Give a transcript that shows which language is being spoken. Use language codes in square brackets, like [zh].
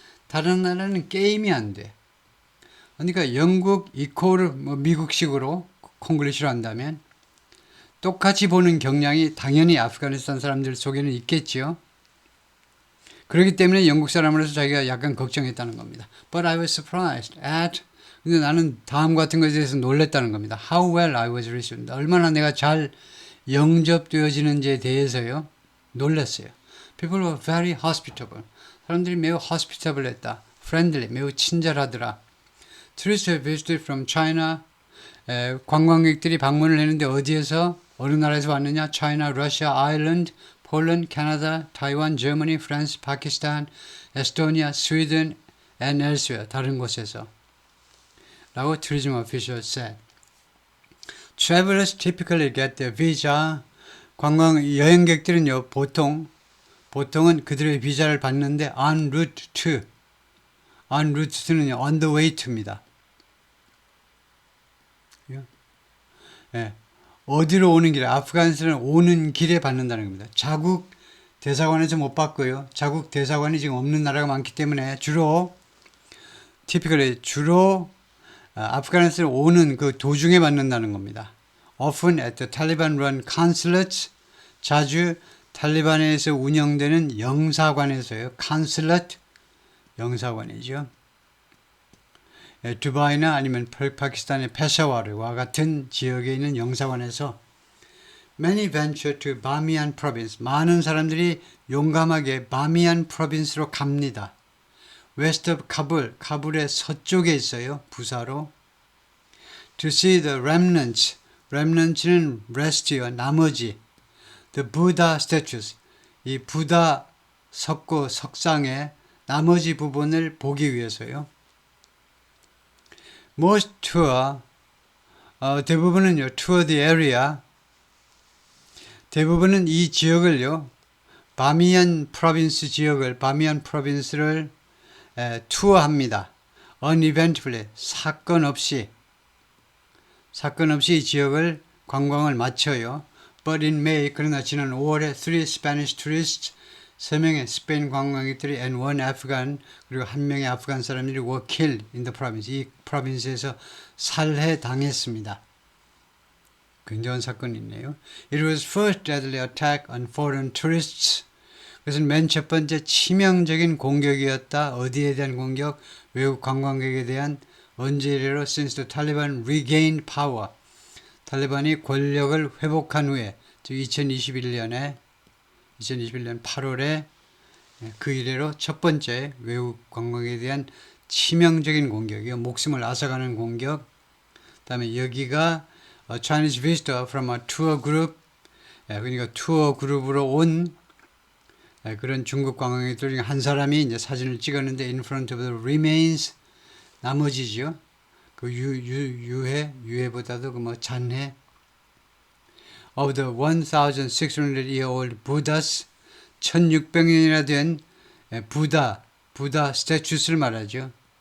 [ko] 다른 나라는 게임이 안 돼. 그러니까 영국 이코를 미국식으로 콩글리시로 한다면 똑같이 보는 경향이 당연히 아프가니스탄 사람들 속에는 있겠지요. 그렇기 때문에 영국 사람으로서 자기가 약간 걱정했다는 겁니다. [en] But I was surprised at [ko] 근데 나는 다음 같은 것에 대해서 놀랬다는 겁니다. [en] How well I was received. [ko] 얼마나 내가 잘 영접되어지는지에 대해서요. 놀랐어요. [en] People were very hospitable. [ko] 사람들이 매우 [en] hospitable했다. Friendly, [ko] 매우 친절하더라. [en] Tourists who visited from China [ko] 관광객들이 방문을 했는데 어디에서 어느 나라에서 왔느냐? 차이나, 러시아, 아일랜드, 폴란드, 캐나다, 타이완, 저머니, 프랑스, 파키스탄, 에스토니아, 스웨덴, and elsewhere. 다른 곳에서. 라고 [en] tourism official said. Travelers typically get their visa. [ko] 여행객들은요, 보통은 그들의 비자를 받는데 [en] en route to [ko] 는요, [en] on the way to [ko] 입니다. 예. 어디로 오는 길에, 아프가니스탄은 오는 길에 받는다는 겁니다. 자국 대사관에서 못 받고요. 자국 대사관이 지금 없는 나라가 많기 때문에 typically 아프가니스탄에 오는 그 도중에 받는다는 겁니다. [en] Often at the Taliban-run consulates, [ko] 자주 탈리반에서 운영되는 영사관에서요. consulate, 영사관이죠. 두바이나 아니면 파키스탄의 페샤와르와 같은 지역에 있는 영사관에서 [en] Many venture to Bamiyan province. [ko] 많은 사람들이 용감하게 바미안 프로빈스로 갑니다. [en] West of Kabul, [ko] 카불의 서쪽에 있어요. 부사로. [en] To see the remnants. [ko] remnants는 rest요. 나머지. [en] The Buddha statues. [ko] 이 부다 석상의 나머지 부분을 보기 위해서요. [en] Most tour, [ko] 대부분은요, [en] tour the area, [ko] 대부분은 이 지역을요, 바미안 프로빈스를 투어합니다. uneventfully, 사건 없이 이 지역을 관광을 마쳐요. [en] But in May, [ko] 그러나 지난 5월에 [en] 3 Spanish tourists, [ko] 3명의 스페인 관광객들이 [en] and 1 Afghan, [ko] 그리고 1명의 아프간 사람들이 [en] were killed in the province. [ko] 이 프로빈스에서 살해당했습니다. 굉장한 사건이 있네요. [en] It was first deadly attack on foreign tourists. [ko] 그것은 맨 첫 번째 치명적인 공격이었다. 어디에 대한 공격? 외국 관광객에 대한. 언제 이래로 [en] since the Taliban regained power. [ko] 탈리반이 권력을 회복한 후에, 즉 2021년 8월에 그 이래로 첫 번째 외국 관광에 대한 치명적인 공격이요. 목숨을 앗아가는 공격. 그 다음에 여기가 [en] Chinese visitor from a tour group. [ko] 그러니까 투어 그룹으로 온 그런 중국 관광객들 중에 한 사람이 이제 사진을 찍었는데 [en] in front of the remains. [ko] 나머지죠. 그 유해보다도 그 뭐 잔해. [en] Of the 1,600-year-old Buddhas, [ko] 1600년이나 된 부다 스태츄스를 말하죠.